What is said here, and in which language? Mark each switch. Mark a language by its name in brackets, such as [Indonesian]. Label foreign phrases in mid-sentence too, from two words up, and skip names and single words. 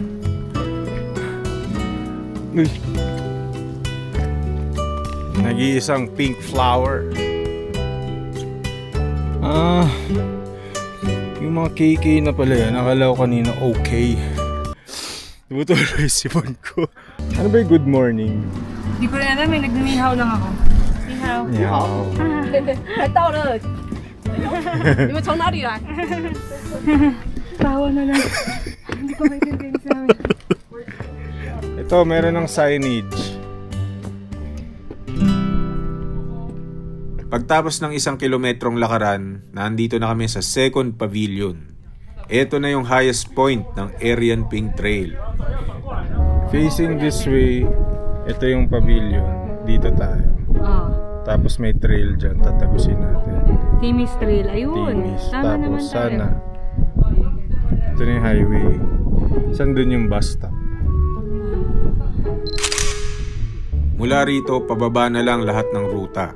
[Filipino] Uy. Nag-iisang pink flower. Yung mga KK na pala yan. Akala ko kanina okay. Tumutuloy sipon ko. Ano ba yung [English] good morning? [Filipino] Hindi ko rin alam eh, nagnihaw lang ako. Nihaw. Nihaw. [Chinese] 到了。你们从哪里来？ [Filipino] Tawa na lang. Hindi ko maintindihan sa amin. Ito, meron ng signage. Pagtapos ng 1 kilometrong lakaran, nandito na kami sa second pavilion. Ito na yung highest point ng Arian Pink Trail. [English] Facing this way, [Filipino] ito yung pavilion. Dito tayo. Tapos may trail dyan, tatagusin natin. Timis Trail, ayun. Timis. Tama naman Tapos tayo. sana. Ito na yung highway. Saan dun yung bus stop? Mula rito, pababa na lang lahat ng ruta.